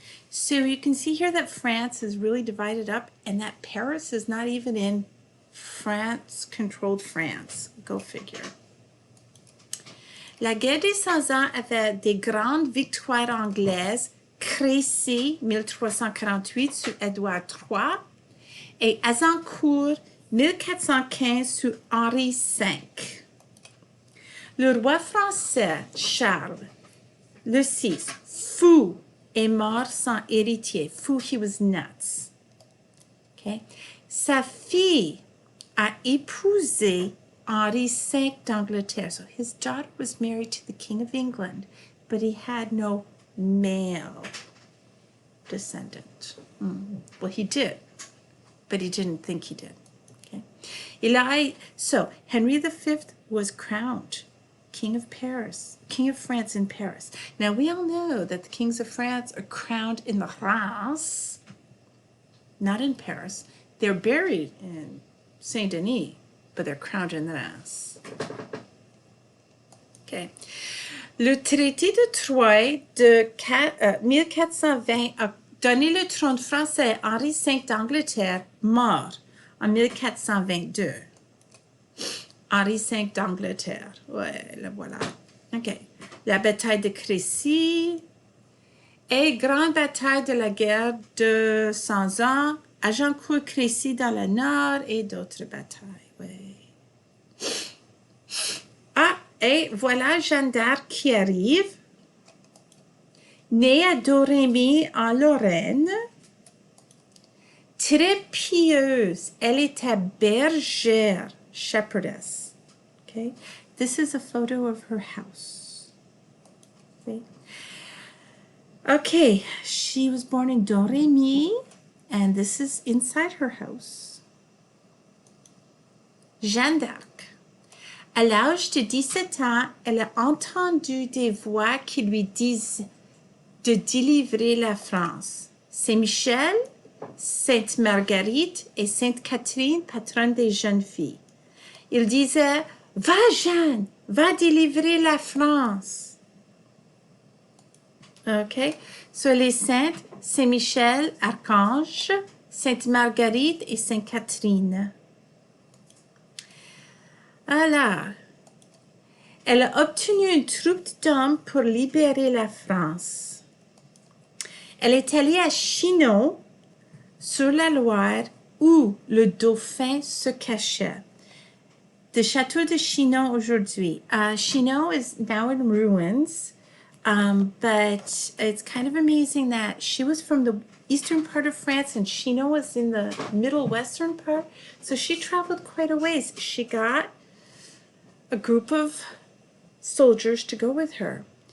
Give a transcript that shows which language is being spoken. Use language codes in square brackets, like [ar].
[en] So you can see here that France is really divided up and that Paris is not even in France-controlled France. Go figure. [fr] La guerre des 100 ans avait des grandes victoires anglaises, Crécy, 1348, sous Édouard III, et Azincourt, 1415, sous Henri V. Le roi français, Charles VI, fou, est mort sans héritier. Fou, [en] he was nuts. Okay? [fr] Sa fille a épousé Henri V d'Angleterre. [en] So his daughter was married to the King of England, but he had no male descendant. Well, he did, but he didn't think he did. Okay? So Henry V was crowned King of Paris, King of France in Paris. Now, we all know that the kings of France are crowned in the Reims, not in Paris. They're buried in Saint-Denis, but they're crowned in the Reims. Okay. [fr] Le traité de Troyes de 1420 a donné le trône français à Henri V d'Angleterre, mort en 1422. Henri V d'Angleterre. Ouais, le voilà. OK. La bataille de Crécy et grande bataille de la guerre de 100 ans, Agincourt-Crécy dans le nord et d'autres batailles. Ouais. Ah, et voilà Jeanne d'Arc qui arrive. Née à Domremy en Lorraine, très pieuse, elle était bergère, shepherdess. [en] Okay, this is a photo of her house. Okay, she was born in Domremy, and this is inside her house. [fr] Jeanne d'Arc. À l'âge de 17 ans, elle a entendu des voix qui lui disent de délivrer la France. Saint-Michel, Sainte Marguerite et Sainte Catherine, patronne des jeunes filles. Il disait, « Va, Jeanne, va délivrer la France. » OK? Sur les saintes, Saint-Michel, Archange, Sainte Marguerite et Sainte Catherine. Alors, elle a obtenu une troupe d'hommes pour libérer la France. Elle est allée à Chinon, sur la Loire, où le dauphin se cachait. The château de Chinon aujourd'hui. [en] Chinon is now in ruins, but it's kind of amazing that she was from the eastern part of France and Chinon was in the middle western part. So she traveled quite a ways. She got a group of soldiers to go with her.